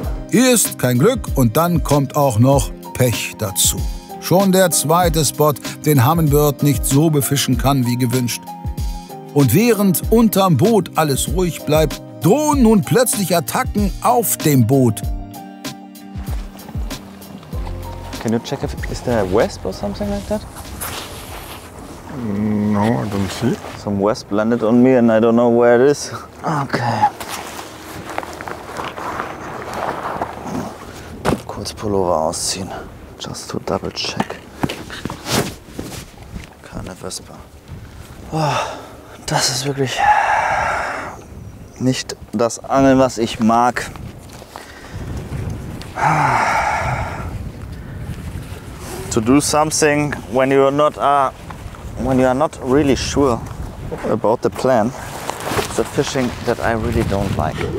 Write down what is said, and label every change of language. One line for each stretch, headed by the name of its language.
German: Hier ist kein Glück und dann kommt auch noch Pech dazu. Schon der zweite Spot, den Humminbird nicht so befischen kann wie gewünscht. Und während unterm Boot alles ruhig bleibt, drohen nun plötzlich Attacken auf dem Boot.
English: Can you check if is there a wasp or something like that? No, I don't see. Some wasp landed on me and I don't know where it is. Okay.
German: Kurz Pullover ausziehen.
English: Just to double check.
German: Keine Wespe. Oh, das ist wirklich nicht das Angeln, was ich mag.
English: To do something when you are not really sure about the plan. It's a fishing that I really don't like.